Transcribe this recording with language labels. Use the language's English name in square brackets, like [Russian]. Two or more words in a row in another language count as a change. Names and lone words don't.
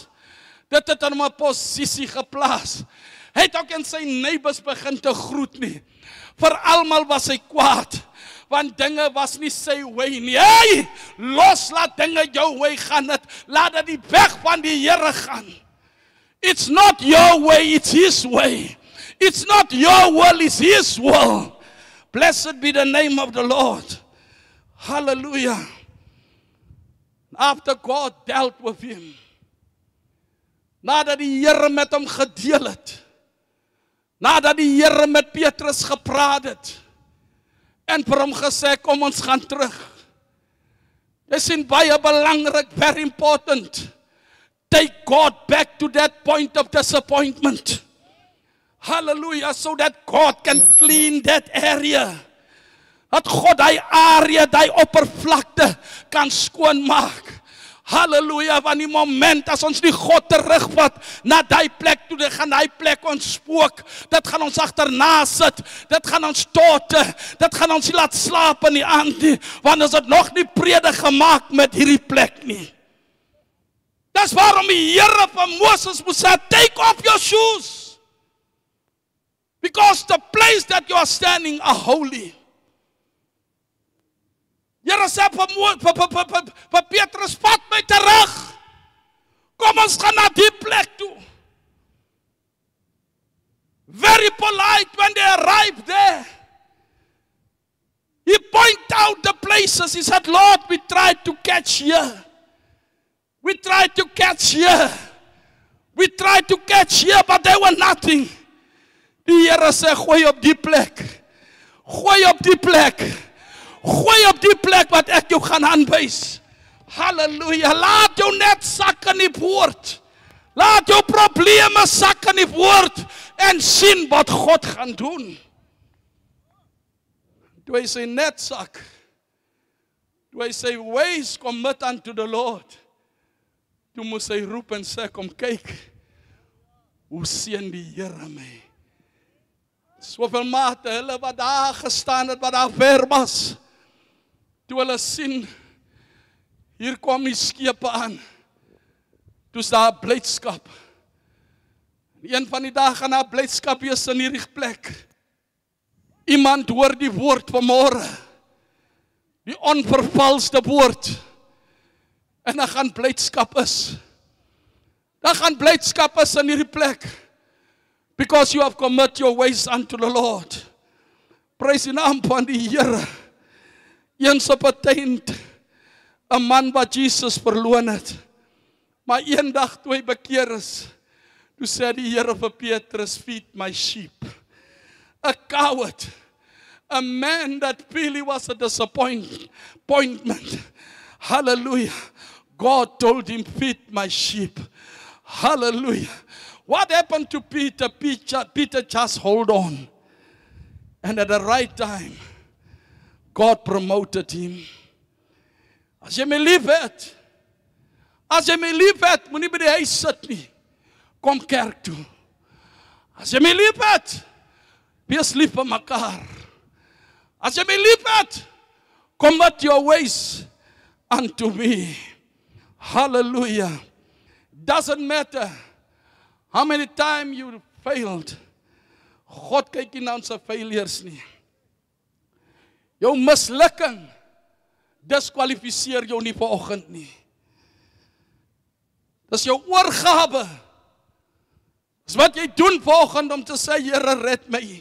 [Afrikaans] Dit het hom in 'n posisie geplaas. Hy het ook in sy neighbors begin te groet nie. Vir almal was hy kwaad, want dinge was nie sy way nie. Hey, laat dinge jou way gaan. Laat dit die weg van die Here gaan. [English] It's not your way, it's His way. It's not your will, it's His will. Blessed be the name of the Lord. Hallelujah. After God dealt with him, [Afrikaans] nadat die Here met hom gedeel het, nadat die Here met Petrus gepraat het, en vir hom gesê, kom ons gaan terug. Dis baie belangrik, [English] very important. Take God back to that point of disappointment. Hallelujah, so that God can clean that area. [Afrikaans] Dat God die area, die oppervlakte kan skoonmaak. Halleluja, want die moment as ons die God terugvat na die plek toe, dit gaan die plek ons spook, dit gaan ons agterna sit, dit gaan ons tote, dit gaan ons laat slaap in die aand nie, want ons het nog nie vrede gemaak met hierdie plek nie. Dis waarom die Here van Moses moes sê, [English] take off your shoes, because the place that you are standing are holy. [Afrikaans] Here sê vir Petrus, vat my terug. Kom ons gaan na die plek toe. [English] Very polite when they arrived there. He pointed out the places. He said, Lord, we tried to catch here. We tried to catch here. We tried to catch here, but there were nothing. [Afrikaans] Die Here sê, gooi op die plek. Gooi op die plek. Gooi op die plek wat ek jou gaan aanwys. Halleluja. Laat jou net sak in die woord. Laat jou probleme sak in die woord en sien wat God gaan doen. toe hy sy net sak, toe hy sy [English] ways commit unto the Lord, [Afrikaans] toe moes hy roep en sê, kom kyk, hoe seën die Here my. Soveel mate, hulle wat daar gestaan het, wat daar ver was, toe hulle sien, hier kom die skepe aan, toe is daar blydskap. Een van die dae gaan daar blydskap wees in hierdie plek. Iemand hoor die woord vanmôre, die onvervalste woord, en dan gaan blydskap is. Dan gaan blydskap is in hierdie plek, [English] because you have commit your ways unto the Lord. [Afrikaans] Prys die naam van die Here. Eens op 'n tyd, 'n man wat Jesus verloon het, maar eendag toe hy bekeer is, toe sê die Here vir Petrus, [English] feed my sheep. A coward, a man that really was a disappointment. Hallelujah. God told him, feed my sheep. Hallelujah. What happened to Peter? Peter just hold on. And at the right time, God promoted him. [Afrikaans] As jy my lief het, moenie by die huis sit nie. Kom kerk toe. As jy my lief het, wees lief vir mekaar. As jy my lief het, [English] commit your ways unto me. Hallelujah. Doesn't matter how many times you failed. [Afrikaans] God kyk nie na ons failures nie. Jou mislukking diskwalifiseer jou nie vanoggend nie. Dis jou oorgawe. Dis wat jy doen vanoggend om te sê, Here, red my.